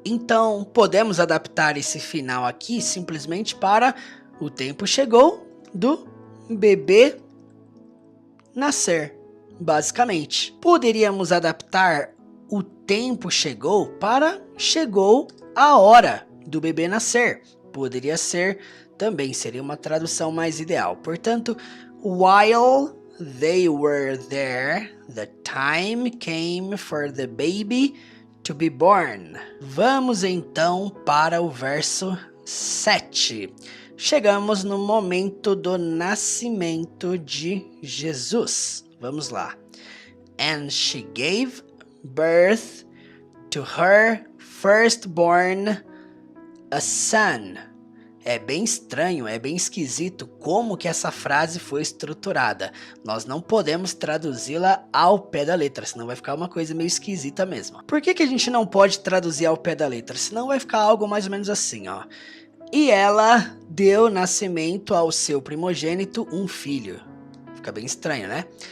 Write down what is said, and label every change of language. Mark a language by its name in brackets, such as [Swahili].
[Portuguese] Então, podemos adaptar esse final aqui simplesmente para o tempo chegou do bebê nascer, basicamente. Poderíamos adaptar o tempo chegou para chegou a hora do bebê nascer. Poderia ser também, seria uma tradução mais ideal. [English] Portanto, while they were there, the time came for the baby to be born. [Portuguese] Vamos então para o verso 7. Chegamos no momento do nascimento de Jesus. Vamos lá. [English] And she gave birth to her firstborn, a son. [Portuguese] É bem estranho, é bem esquisito como que essa frase foi estruturada. Nós não podemos traduzi-la ao pé da letra, senão vai ficar uma coisa meio esquisita mesmo. Por que a gente não pode traduzir ao pé da letra? Senão vai ficar algo mais ou menos assim, ó. E ela deu nascimento ao seu primogênito, um filho. Fica bem estranho, né?